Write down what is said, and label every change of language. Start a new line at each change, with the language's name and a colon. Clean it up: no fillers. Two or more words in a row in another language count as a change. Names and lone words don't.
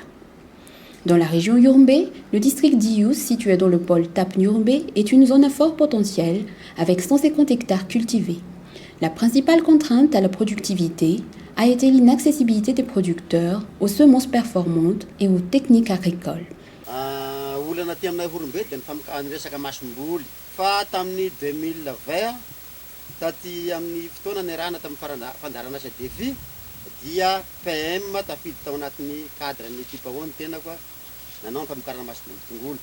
French: Dans la région Yurmbé, le district d'Ius, situé dans le pôle TAP-Yurmbé, est une zone à fort potentiel avec 150 hectares cultivés. La principale contrainte à la productivité a été l'inaccessibilité des producteurs aux semences performantes et aux techniques agricoles.
Malagasy: Olana aty aminay Yurmbé dia ny resaka masom-boly fa tamin'ny 2020 taty amin'ny fotoana niarahana tamin'ny fandarana asa DEFI dia PM tafidy tao anatin'ny cadre ny ekipa ao ny tena koa nanao ny famokarana masom-boly tongolo.